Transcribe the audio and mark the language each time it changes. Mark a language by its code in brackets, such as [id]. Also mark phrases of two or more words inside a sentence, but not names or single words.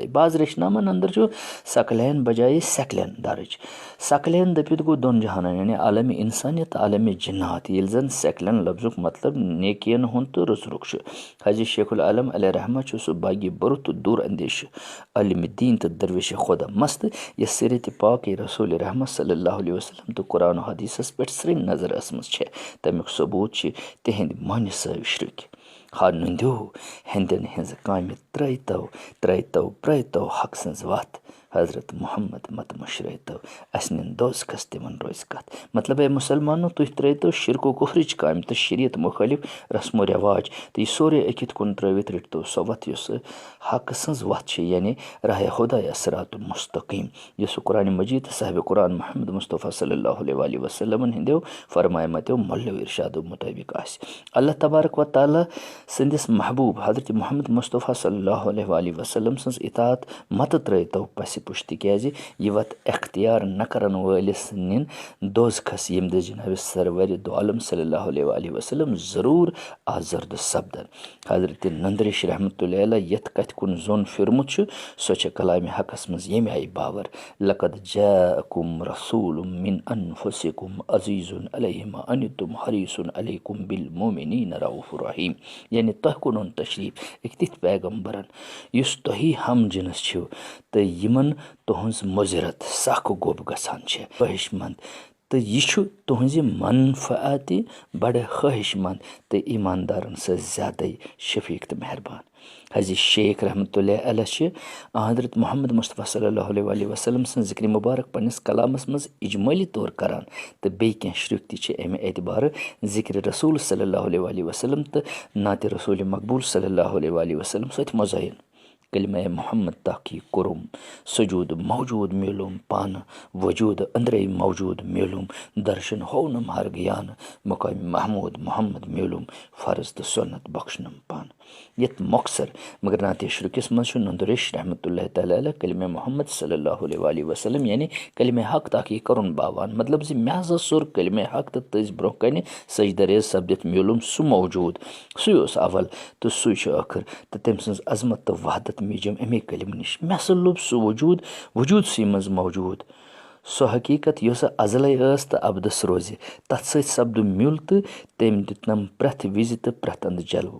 [ks] بعض ریشنامن اندر چھُ سکلین بجایے سیکلین درٕج. سکلین دٔپِتھ گوٚو دۄن جہانن یعنی عالمِ انسانیت تہٕ عالمِ جِنات ییٚلہِ زن سیکلین لفظُک مطلب نیکین ہُنٛد تہٕ رُژرُک چھُ. حضِ شیخ العالم علیہ رحمہ چھُ سُہ باغِ بٔرُت تہٕ دوٗر اندیشہِ عالمِ دیٖن تہٕ درویشِ خۄدا مست یس سیرتِ پاکے رسول رحمہ [ar] صلی اللہ علیہ وسلم [ks] تہٕ قرآن و حدیثس پٮ۪ٹھ سرٛنۍ نظر ٲسمٕژ چھےٚ. تمیُک ثبوٗت چھِ تِہنٛدِ مانہِ سٲوِشرٕکۍ. ہا نٔنٛدیو ہیٚندٮ۪ن ہِنٛزٕ کامہِ ترٛٲیتو حق سٕنٛز وتھ حضرت محمد مت مٔشرٲیتو اسہِ نِن دوزخس تِمن روزِ کتھ. مطلب اے مُسلمانو تُہۍ ترٛٲیتو شرکو کُفرٕچ کامہِ تہٕ شریعت مُخٲلِف رسم و رٮ۪واج تہٕ یہِ سورُے أکِتھ کُن ترٛٲوِتھ رٔٹتو سۄ وتھ یُس حق سٕنٛز وتھ چھِ یعنی راہِ خۄدایا [ar] صراط المستقیٖم [ks] یُس سُہ قرآنِ مجیٖد تہٕ صاحبِ قرآن محمد مصطفیٰ صلی اللہ علیہ وسلمن ہِنٛدیو فرمایمتیو مۄلیو ارشادو مُطٲبق آسہِ. اللہ تبارک و تعالیٰ سٕنٛدِس محبوٗب حضرت محمد مصطفیٰ [ar] صلی اللہ علیہ وسلم [ks] سٕنٛز اطاعت متہٕ ترٛٲیتو پسہِ پُش تِکیٛازِ یہِ وتھ اختیار نہ کرن وٲلِس نِن دوزخس ییٚمہِ دۄہ جناب سرورِ دو عالم [ar] صلی اللہ علیہ وسلم [ks] ضروٗر آزردٕ سپدن. حضرت نندریش [ar] رحمتہ اللہ علیہ [ks] یتھ کتھِ کُن زوٚن پھِرمُت چھُ سۄ چھےٚ کلامِ حقس منٛز ییٚمہِ آیہِ باور [ar] لقد جاءکُم رسوٗلٌ من انفسکُم عزیٖزٌ علیہ ما عنتم حریٖصٌ علیکم بالمؤمنیٖن رؤوف رحیٖم [ks] یعنی تۄہہِ کُن اوٚن تشریٖف أکۍ تِتھۍ پیغمبرن یُس تۄہی ہم جنس چھِو تہٕ یِمن تُہنٛز مُضرت سخ گوٚب گژھان چھےٚ خٲہِش منٛد تہٕ یہِ چھُ تُہنٛزِ منفعتہِ بڑٕ خٲہِش منٛد تہٕ ایٖماندارن سۭتۍ زیادَے شفیٖق تہٕ مہربان. حضرت شیخ [ar] رحمتہ اللہ علیہ [ks] چھِ حضرت محمد مصطفیٰ [ar] صلی اللہ علیہ وسلم [ks] سٕنٛز ذِکرِ مُبارک پننِس کلامس منٛز اجمٲلی طور کران تہٕ بیٚیہِ کینٛہہ شرُکھ تہِ چھِ امہِ اعتبارٕ ذِکرِ رسوٗل [ar] صلی اللہ علیہ وسلم [ks] تہٕ نعتِ رسوٗلِ مقبوٗل [ar] صلی اللہ علیہ وسلم [ks] سۭتۍ مُزعین. کلمہ محمد تحقیق کوٚرُم سجوٗد موجوٗد میلوٗم پانہٕ وجوٗد أنٛدرَے موجوٗد میلوٗم درشن ہوونم ہرگیانہٕ مقامِ محموٗد محمد میلوٗم فرض تہٕ سُنت بخشنم پانہٕ. یتھ مۄخصر مگر نعتِ شرُکِس منٛز چھُ نُندریش [ar] رحمتہ اللہ تعالیٰ علیہ [ks] کلمہ محمد [ar] صلی اللہ علیہ وسلم [ks] یعنی کلمہ حق تحقیق کرُن باوان مطلب زِ مےٚ ہسا سوٚر کلمہ حق تہٕ تٔژ برونٛہہ کنہِ سجدٕ ریز سپدِتھ میلوٗم سُہ موجوٗد سُے اوس اول تہٕ سُے چھُ ٲخر تہٕ تٔمۍ سٕنٛز عظمت تہٕ وحدت میٖجم امے کلمہٕ نِش. مےٚ ہسا لوٚب سُہ وجوٗدسٕے منٛز موجوٗد سۄ حقیٖقت یۄسہٕ ازلے ٲس تہٕ ابدس روزِ تتھ سۭتۍ سپدُم میُل تہٕ تٔمۍ دِتنم پرٛٮ۪تھ وِزِ تہٕ پرٛٮ۪تھ اندٕ جلوٕ.